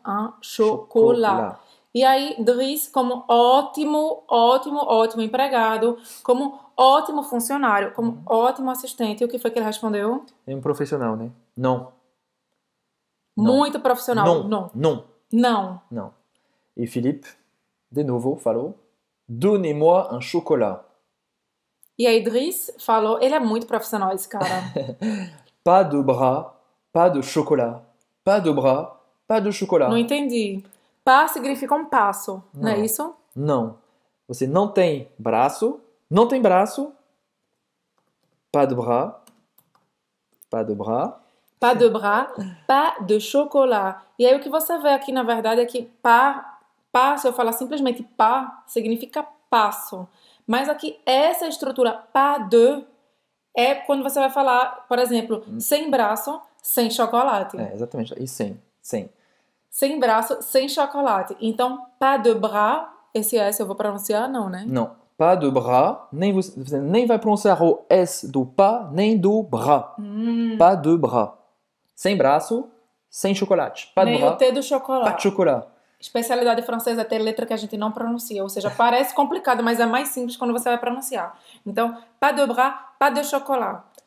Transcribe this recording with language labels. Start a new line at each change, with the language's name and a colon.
French: Un chocolat.
Portuguese: E aí, Driss, como ótimo empregado, como ótimo funcionário, como ótimo assistente. E o que foi que ele respondeu? É profissional, né? Não. Muito profissional. Não. Não. Não. Não. Não. E Philippe, de novo, falou:
French: Donnez-moi un chocolat.
Portuguese: E aí, Driss falou: ele é muito profissional, esse cara.
French: Pas de bras, pas de chocolat. Pas de bras, pas de chocolat.
Portuguese: Não entendi. Pas significa um passo, não é isso? Não. Você não tem braço. Não tem braço.
French: Pas de bras. Pas de bras. Pas de bras, pas de chocolat.
Portuguese: E aí o que você vê aqui, na verdade, é que pas, se eu falar simplesmente pas, significa passo. Mas aqui, essa estrutura pas de é quando você vai falar, por exemplo, sem braço, sem chocolate. É, exatamente. E sem. Sem braço, sem chocolate. Então,
French: pas de bras,
Portuguese: esse S eu vou pronunciar, não, né? Não.
French: Pas de bras.
Portuguese: Você nem vai pronunciar o S do pas, nem do bras.
French: Pas de bras.
Portuguese: Sem braço, sem chocolate.
French: Pas de
Portuguese: Nem
French: bras.
Portuguese: o T do chocolate.
French: Pas de chocolat.
Portuguese: Especialidade francesa é ter letra que a gente não pronuncia. Ou seja, parece complicado, mas é mais simples quando você vai pronunciar. Então,
French: pas de bras, pas de chocolat.